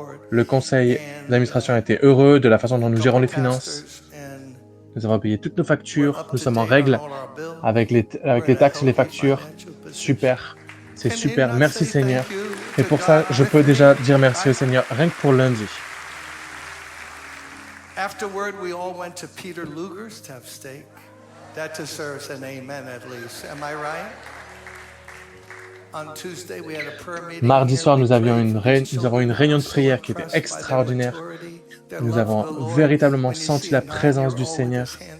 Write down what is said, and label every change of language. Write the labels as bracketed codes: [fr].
[fr] Le conseil d'administration a été heureux de la façon dont nous gérons les finances. Nous avons payé toutes nos factures, nous sommes en règle avec les taxes et les factures. Super, c'est super, merci Seigneur. Et pour ça, je peux déjà dire merci au Seigneur, rien que pour lundi. [en] Afterward, we all went to Peter Luger's to have steak. That deserves an amen at least. Am I right? On Tuesday, we had a prayer meeting. [fr] Mardi soir, nous avons une réunion de prière qui était extraordinaire. Nous avons véritablement senti la présence du Seigneur.